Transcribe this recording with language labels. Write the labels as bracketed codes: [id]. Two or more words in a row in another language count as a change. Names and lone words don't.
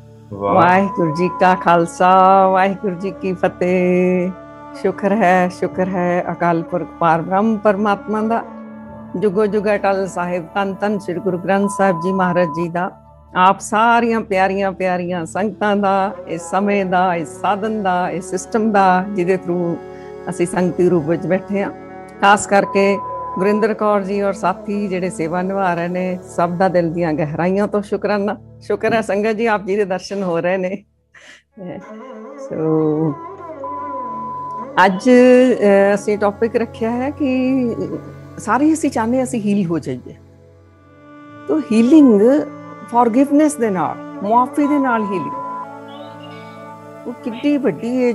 [pa] वाह। ਵਾਹਿਗੁਰੂ ਜੀ ਕਾ ਖ਼ਾਲਸਾ, ਵਾਹਿਗੁਰੂ ਜੀ ਕੀ ਫ਼ਤਿਹ। ਸ਼ੁਕਰ ਹੈ ਅਕਾਲ ਪੁਰਖ ਪਾਰ ਬ੍ਰਹਮ ਪਰਮਾਤਮਾ ਦਾ, ਜੁਗੋ ਜੁਗ ਅਟੱਲ ਸਾਹਿਬ ਧੰਨ ਧੰਨ ਸ੍ਰੀ ਗੁਰੂ ਗ੍ਰੰਥ ਸਾਹਿਬ ਜੀ ਮਹਾਰਾਜ ਜੀ ਦਾ, ਆਪ ਸਾਰੀਆਂ ਪਿਆਰੀਆਂ ਪਿਆਰੀਆਂ ਸੰਗਤਾਂ ਦਾ, ਇਸ ਸਮੇਂ ਦਾ, ਇਸ ਸਾਧਨ ਦਾ, ਇਸ ਸਿਸਟਮ ਦਾ ਜਿਹਦੇ ਥਰੂ ਅਸੀਂ ਸੰਗਤੀ ਰੂਪ ਵਿੱਚ ਬੈਠੇ ਹਾਂ। ਖ਼ਾਸ ਕਰਕੇ ਗੁਰਿੰਦਰ ਕੌਰ ਜੀ ਔਰ ਸਾਥੀ ਜਿਹੜੇ ਸੇਵਾ ਨਿਭਾ ਰਹੇ ਨੇ, ਸਭ ਦਾ ਦਿਲ ਦੀਆਂ ਗਹਿਰਾਈਓਂ ਤੋ ਸ਼ੁਕਰਾਨਾ। ਸ਼ੁਕਰ ਹੈ ਸੰਗਤ ਜੀ ਆਪ ਜੀ ਦੇ ਦਰਸ਼ਨ ਹੋ ਰਹੇ ਨੇ। सो ਅੱਜ ਅਸੀਂ ਟੌਪਿਕ ਰੱਖਿਆ ਹੈ ਕਿ ਸਾਰੇ ਅਸੀਂ ਚਾਹੁੰਦੇ ਅਸੀਂ ਹੀਲ ਹੋ ਜਾਈਏ। तो ਹੀਲਿੰਗ ਫॉरगिवनेस ਦੇ ਨਾਲ, ਮੁਆਫੀ ਦੇ ਨਾਲ ਹੀਲਿੰਗ ਉਹ ਕਿੱਡੀ ਵੱਡੀ ਹੈ।